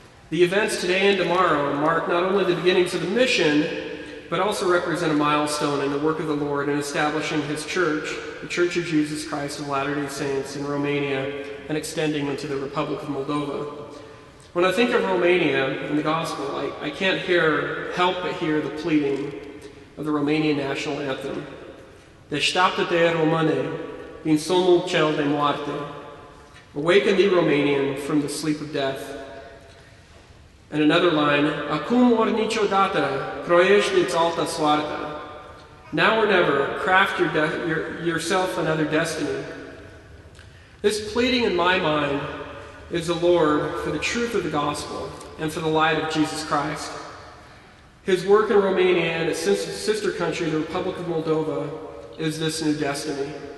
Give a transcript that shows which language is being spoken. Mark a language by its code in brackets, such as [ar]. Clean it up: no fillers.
[en] The events today and tomorrow mark not only the beginnings of the mission, but also represent a milestone in the work of the Lord in establishing His church, the Church of Jesus Christ of Latter-day Saints in Romania, and extending into the Republic of Moldova. When I think of Romania and the gospel, I can't help but hear the pleading of the Romanian national anthem. [ro] Deșteaptă-te, Române, din somnul cel de moarte. [en] Awaken thee, Romanian, from the sleep of death. And another line, [ro] Acum ori niciodată, croiește-ți alta soartă. [en] Now or never, craft yourself another destiny. This pleading in my mind is the Lord for the truth of the gospel and for the light of Jesus Christ. His work in Romania and its sister country, the Republic of Moldova, is this new destiny.